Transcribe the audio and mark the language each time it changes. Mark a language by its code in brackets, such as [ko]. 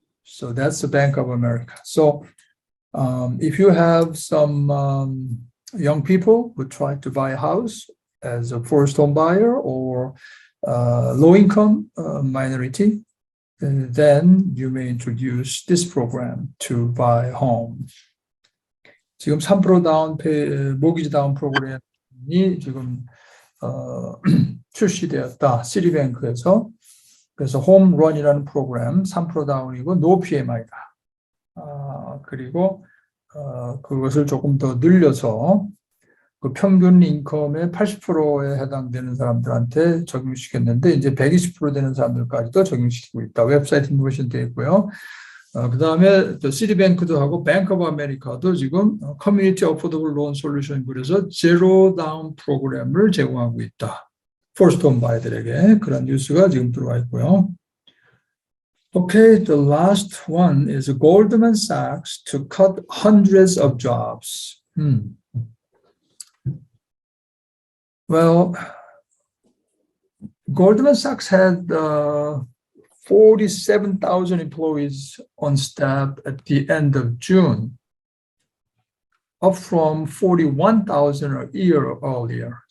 [en] So that's the Bank of America. So if you have some young people who try to buy a house as a first home buyer or low income minority, then you may introduce this program to buy a home. [ko] 지금 3% 다운 모기지 다운 프로그램이 지금 출시되었다. 시티뱅크에서. 그래서 홈런이라는 프로그램 3% 다운이고 노 PMI다. 그리고 그것을 조금 더 늘려서 그 평균 인컴의 80%에 해당되는 사람들한테 적용시켰는데 이제 120% 되는 사람들까지도 적용시키고 있다. 웹사이트 인포메이션 되어 있고요. 그 다음에 또 시티뱅크도 하고 뱅크 오브 아메리카도 지금 커뮤니티 어포더블 론 솔루션 그래서 제로 다운 프로그램을 제공하고 있다. 퍼스트 홈 바이들에게 그런 뉴스가 지금 들어와 있고요. [en] Okay, the last one is Goldman Sachs to cut hundreds of jobs. Well, Goldman Sachs had 47,000 employees on staff at the end of June, up from 41,000 a year earlier.